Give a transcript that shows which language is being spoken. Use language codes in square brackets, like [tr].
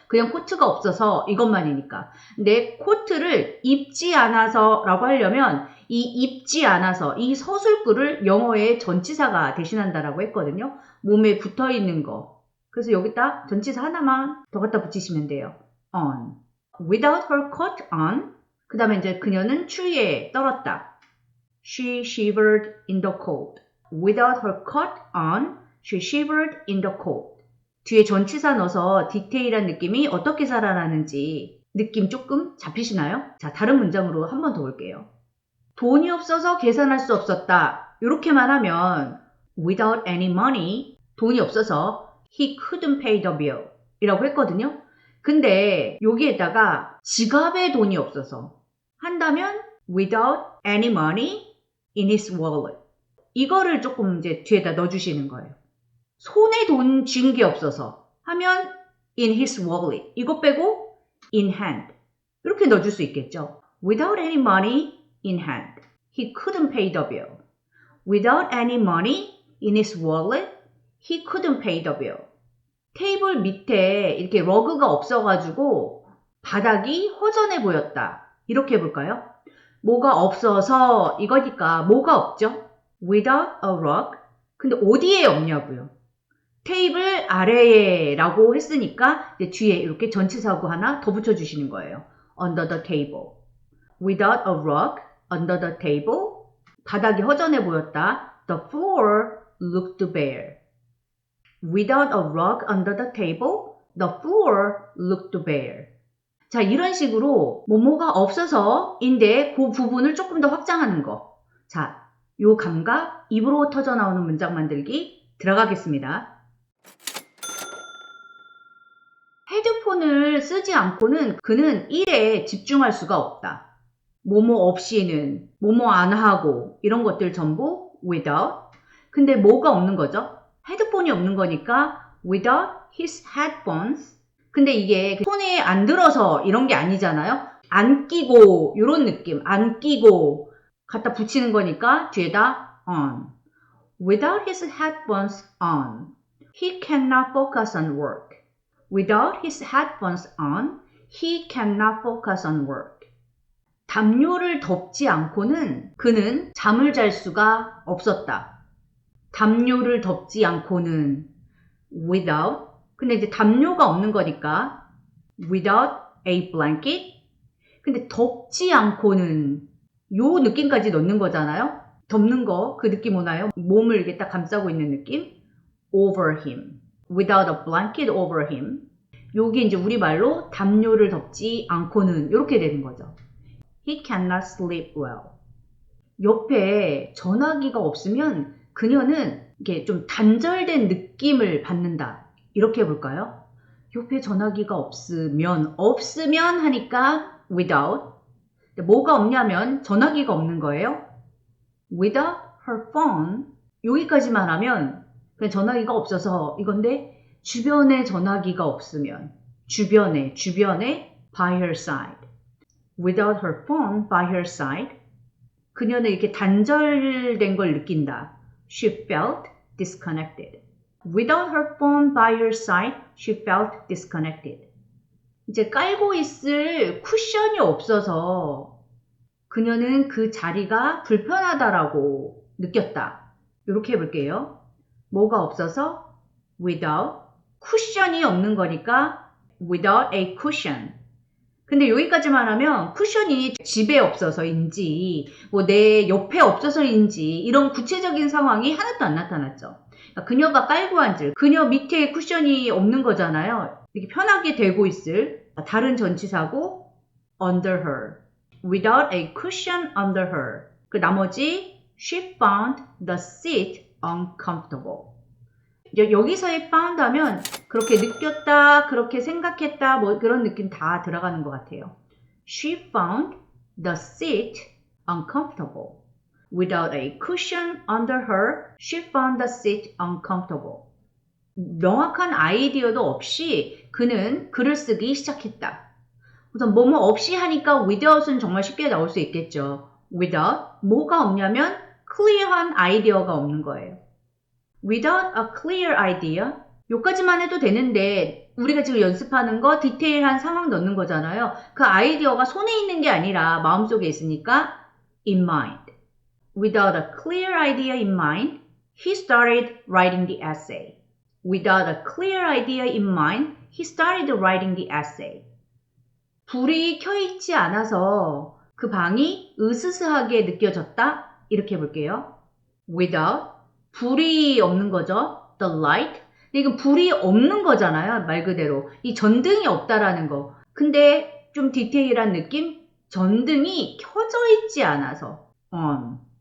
[ko] 그냥 코트가 없어서 이것만이니까. 근데 코트를 입지 않아서 라고 하려면 이 입지 않아서 이 서술구를 영어의 전치사가 대신한다라고 했거든요. 몸에 붙어 있는 거. 그래서 여기다 전치사 하나만 더 갖다 붙이시면 돼요. [en] on. without her coat on. [ko] 그 다음에 이제 그녀는 추위에 떨었다. [en] She shivered in the cold. Without her coat on, she shivered in the cold. [ko] 뒤에 전치사 넣어서 디테일한 느낌이 어떻게 살아나는지 느낌 조금 잡히시나요? 자, 다른 문장으로 한 번 더 볼게요. 돈이 없어서 계산할 수 없었다. 이렇게만 하면 [en] without any money, [ko] 돈이 없어서 [en] he couldn't pay the bill [ko] 이라고 했거든요. 근데 여기에다가 지갑에 돈이 없어서 한다면 [en] without any money in his wallet. [ko] 이거를 조금 이제 뒤에다 넣어주시는 거예요. 손에 돈 쥔 게 없어서 하면 [en] in his wallet. [ko] 이거 빼고 [en] in hand. [ko] 이렇게 넣어줄 수 있겠죠. [en] Without any money in hand, he couldn't pay the bill. Without any money in his wallet, he couldn't pay the bill. [ko] 테이블 밑에 이렇게 러그가 없어가지고 바닥이 허전해 보였다. 이렇게 해볼까요? 뭐가 없어서 이거니까 뭐가 없죠? [en] Without a rug. [ko] 근데 어디에 없냐고요? 테이블 아래에 라고 했으니까 이제 뒤에 이렇게 전치사구 하나 더 붙여주시는 거예요. [en] Under the table. Without a rug, under the table. [ko] 바닥이 허전해 보였다. [en] The floor looked bare. Without a rug under the table, the floor looked bare. [ko] 자, 이런 식으로 뭐뭐가 없어서인데 그 부분을 조금 더 확장하는 거. 자, 요 감각 입으로 터져 나오는 문장 만들기 들어가겠습니다. 헤드폰을 쓰지 않고는 그는 일에 집중할 수가 없다. 뭐뭐 없이는, 뭐뭐 안 하고 이런 것들 전부 without. 근데 뭐가 없는 거죠? 헤드폰이 없는 거니까 [en] without his headphones. [ko] 근데 이게 손에 안 들어서 이런 게 아니잖아요. 안 끼고 이런 느낌. 안 끼고 갖다 붙이는 거니까 뒤에다 on. [en] Without his headphones on, he cannot focus on work. Without his headphones on, he cannot focus on work. [ko] 담요를 덮지 않고는 그는 잠을 잘 수가 없었다. 담요를 덮지 않고는 without. 근데 이제 담요가 없는 거니까 [en] without a blanket. [ko] 근데 덮지 않고는 요 느낌까지 넣는 거잖아요. 덮는 거, 그 느낌 오나요? 몸을 이렇게 딱 감싸고 있는 느낌. [en] over him. Without a blanket over him. [ko] 요게 이제 우리말로 담요를 덮지 않고는 이렇게 되는 거죠. [en] He cannot sleep well. [ko] 옆에 전화기가 없으면 그녀는 이렇게 좀 단절된 느낌을 받는다. 이렇게 해볼까요? 옆에 전화기가 없으면 하니까 without. 뭐가 없냐면 전화기가 없는 거예요. [en] Without her phone. [ko] 여기까지만 하면 그냥 전화기가 없어서 이건데 주변에 전화기가 없으면 주변에 [en] by her side. Without her phone by her side. [ko] 그녀는 이렇게 단절된 걸 느낀다. [en] She felt disconnected. Without her phone by her side, she felt disconnected. [ko] 이제 깔고 있을 쿠션이 없어서 그녀는 그 자리가 불편하다라고 느꼈다. 이렇게 해볼게요. 뭐가 없어서? Without. 쿠션이 없는 거니까 [en] without a cushion. [ko] 근데 여기까지만 하면 쿠션이 집에 없어서인지 뭐 내 옆에 없어서인지 이런 구체적인 상황이 하나도 안 나타났죠. 그러니까 그녀가 깔고 앉을 그녀 밑에 쿠션이 없는 거잖아요. 이렇게 편하게 대고 있을 다른 전치사고 [en] under her. Without a cushion under her. [ko] 그 나머지 [en] she found the seat uncomfortable. [ko] 여기서의 found 하면 그렇게 느꼈다, 그렇게 생각했다, 뭐 그런 느낌 다 들어가는 것 같아요. [en] She found the seat uncomfortable. Without a cushion under her, she found the seat uncomfortable. [ko] 명확한 아이디어도 없이 그는 글을 쓰기 시작했다. 우선 뭐뭐 없이 하니까 without은 정말 쉽게 나올 수 있겠죠. Without, 뭐가 없냐면 clear한 아이디어가 없는 거예요. [en] Without a clear idea, [ko] 요까지만 해도 되는데 우리가 지금 연습하는 거 디테일한 상황 넣는 거잖아요. 그 아이디어가 손에 있는 게 아니라 마음속에 있으니까 [en] in mind. Without a clear idea in mind, he started writing the essay. Without a clear idea in mind, he started writing the essay. [ko] 불이 켜있지 않아서 그 방이 으스스하게 느껴졌다. 이렇게 해볼게요. Without, 불이 없는 거죠. [en] The light. [ko] 이건 불이 없는 거잖아요. 말 그대로. 이 전등이 없다라는 거. 근데 좀 디테일한 느낌? 전등이 켜져 있지 않아서 on.